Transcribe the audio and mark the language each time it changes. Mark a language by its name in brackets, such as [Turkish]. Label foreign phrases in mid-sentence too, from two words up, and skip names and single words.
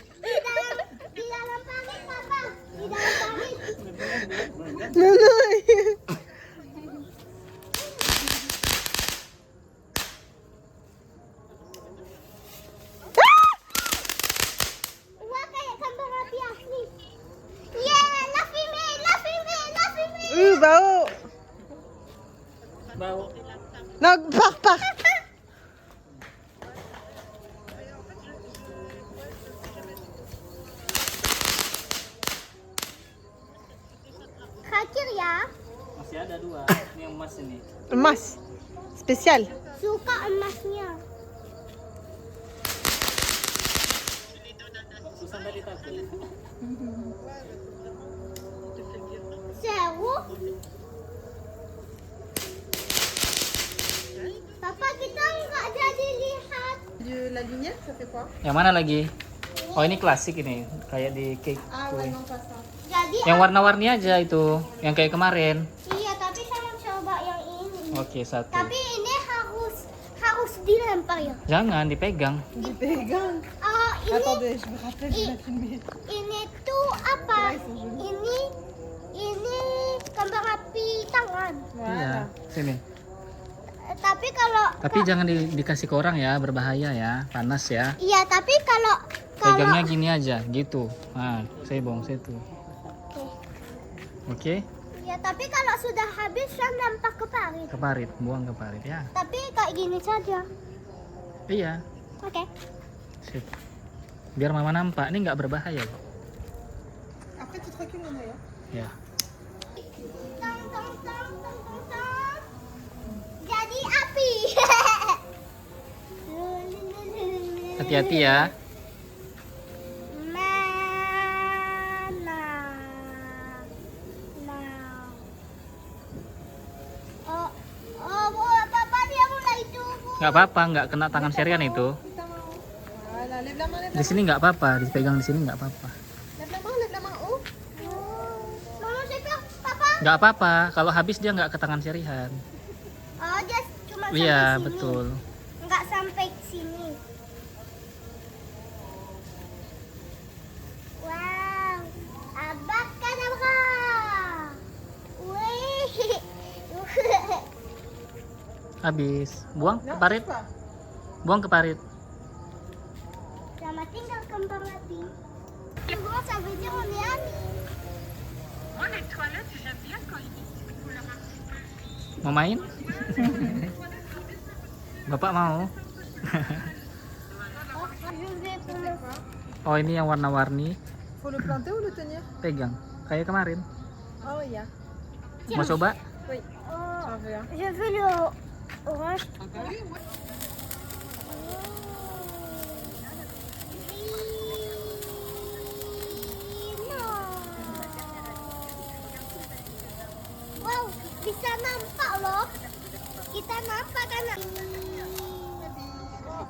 [Indonesian] Di dalam parit, Papa. Di dalam parit. [French] Non, non. [Indonesian] Wah, kayak kembang api asli. [English] Yeah, [French] la fumée. Bah oh. [Indonesian] Bau. [French] Non, pars. [Indonesian] Terakhir ya. Masih ada 2. Ini yang emas ini. Emas. Spécial. Suka emasnya. Susah tadi takut. Seru. Papa, kita nggak jadi lihat. [French] La lumière, ça fait quoi? [Indonesian] Yang mana lagi? Oh, ini klasik ini, kayak di cake Ah kue. [French] ouais, non, pas ça. [Indonesian] Jadi Yang warna-warni aja itu, yang kayak kemarin. iya, tapi saya mau coba yang ini. Oke, 1. Tapi ini harus dilempar ya. Jangan dipegang. Dipegang. Oh, ini [French] Attendez, je me rappelle, je l'ai filmé. [Indonesian] ini tuh apa? Ini kembang api tangan. Iya, sini. Tapi kalau Tapi jangan dikasih ke orang ya, berbahaya ya, panas ya. iya, tapi kalau Pegangnya gini aja, gitu. Nah, saya bong situ. Oke, ya, tapi kalau sudah habis saya lempar ke parit. ke parit, buang ke parit ya. Tapi kayak gini saja. Iya, Oke. sip. Biar Mama nampak, ini nggak berbahaya kok. [French] Après, tu te recules, [Indonesian] Nana, ya? Ya. Tong. Jadi api. Hati-hati ya. Mana? Oh, Papa dia mulai turun. Nggak apa-apa, nggak kena tangan Serian itu. Kita mau. [French] Voilà, lève la main, [Indonesian] Di sini nggak apa-apa, dipegang di sini nggak apa-apa. [French] lève la main haut. [Indonesian] Mama saya Papa. Nggak apa-apa, kalau habis dia nggak ke tangan Serian. Oh, dia cuma sampai Iya, sini. betul. Nggak sampai sini. Wow, abakadabra. Wih. Habis. Buang ke [French] Non, [Indonesian] parit. [French] pas. [Indonesian] Buang ke parit. Selamat tinggal kembang api. Gua sampai jangan ya. [French] Moi, les toilettes, j'aime bien quand ils disent qu'il faut leur rajouter. [Indonesian] Mau main? Bapak mau? Oh, ini yang warna-warni. [French] Faut le planter ou le tenir? [Indonesian] Pegang. Kayak kemarin. Oh, iya. Mau coba? [French] Oui. Oh, J'en veux un. je veux le orange. [Indonesian] Wow, bisa nampak loh. Kita nampak kan?